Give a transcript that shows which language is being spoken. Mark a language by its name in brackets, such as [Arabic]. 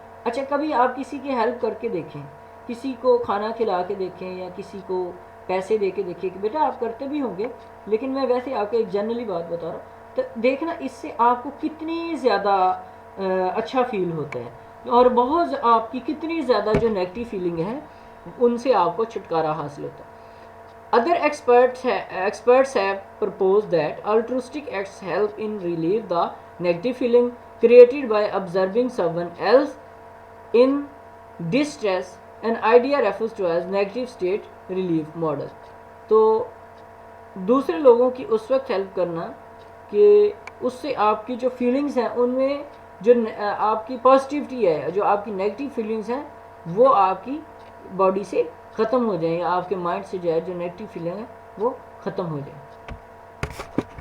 [Urdu] اچھا کبھی آپ کسی کی ہیلپ کر کے دیکھیں, کسی کو کھانا کھلا کے دیکھیں یا کسی کو پیسے دے کے دیکھیں, کہ بیٹا آپ کرتے بھی ہوں گے, لیکن میں ویسے آپ کو ایک جنرلی بات بتا رہا ہوں, تو دیکھنا اس سے آپ کو کتنی زیادہ اچھا فیل ہوتا ہے, اور بہت آپ کی کتنی زیادہ جو نیگیٹو فیلنگ ہے ان سے آپ کو چھٹکارا حاصل ہوتا ہے. [English] Other experts have proposed that altruistic acts help in relieve the negative feeling created by observing someone else in distress. An idea refers to as negative state relief model. [Urdu] تو دوسرے لوگوں کی اس وقت ہیلپ کرنا کہ اس سے آپ کی جو فیلنگز ہیں ان میں جو آپ کی پازیٹیوٹی ہے, جو آپ کی نیگیٹو فیلنگز ہیں وہ آپ کی باڈی سے ختم ہو جائیں, یا آپ کے مائنڈ سے جو ہے جو نیگیٹو فیلنگ ہے وہ ختم ہو جائیں.